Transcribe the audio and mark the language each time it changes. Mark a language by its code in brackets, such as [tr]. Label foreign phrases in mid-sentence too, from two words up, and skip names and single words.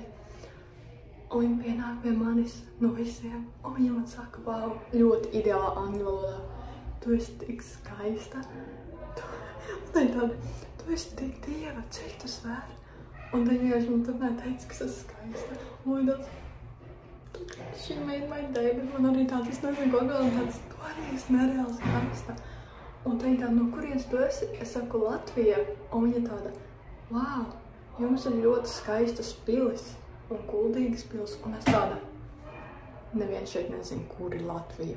[lv] Un viņa pienāk pie manis no visiem, un viņa man saka, wow, ļoti ideālā angļu valodā. Tu esi tik skaista. Un tāda, tu esi tik dieva, cik tu svēr. Un tad vienkārši man tomēr teica, ka es esmu skaista. Un tāds, [en] she made my day, [lv] bet man arī tāds, es nezinu, ko vēl, un tāds, tu arī esi nereāli skaista. Un tad viņa tāda, no kurienes tu esi? Es saku, Latvija. Un viņa tāda, wow, jums ir ļoti skaistas pilis un kuldīgas pils. Un es tāda, neviens šeit nezinu, kur ir Latvija.